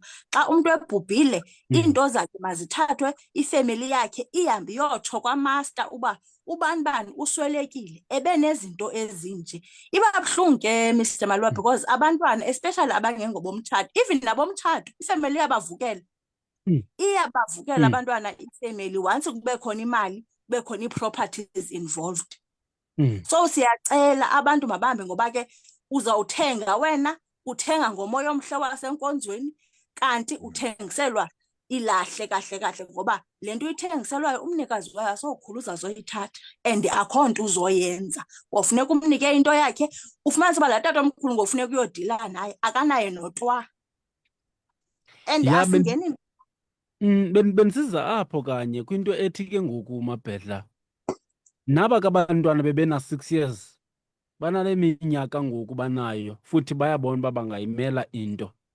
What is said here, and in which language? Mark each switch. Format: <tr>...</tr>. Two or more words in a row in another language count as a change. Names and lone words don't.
<xh>Xa umntu ebhubhile, iinto zakhe mazithathwe, ifemeli yakhe ihambe iyotsho kwamaster uba ubani uswelekile ebenezinto ezinje. Iba buhlungu ke Mr. Maliwe because abantwana especially abangengobomtshato, even nabomtshato ifemeli iyabavukela. Iyabavukela abantwana ifemeli once kube khona imali, kube khona</xh> <en>ii-properties involved.</en> <xh>So siyacela abantu mabahambe ngoba ke uzawuthenga wena, uthenga ngomoya omhle wasenkonzweni kanti uthengiselwa ilahle kahle kahle ngoba le nto uyithengiselwayo umnikazi wayo asokhulu uzazoyithatha and akho nto uzoyenza. Ngofuneka umnike into yakhe, ufumanise uba laa tata omkhulu ngofuneka uyodila naye akanaye notwa. And asingeni Bendisiza apho kanye kwinto ethi ke ngoku Mabhedla, naba kabantwana bebena 6 years banale minyaka ngoku banayo futhi bayabona uba bangayimela into.</xh>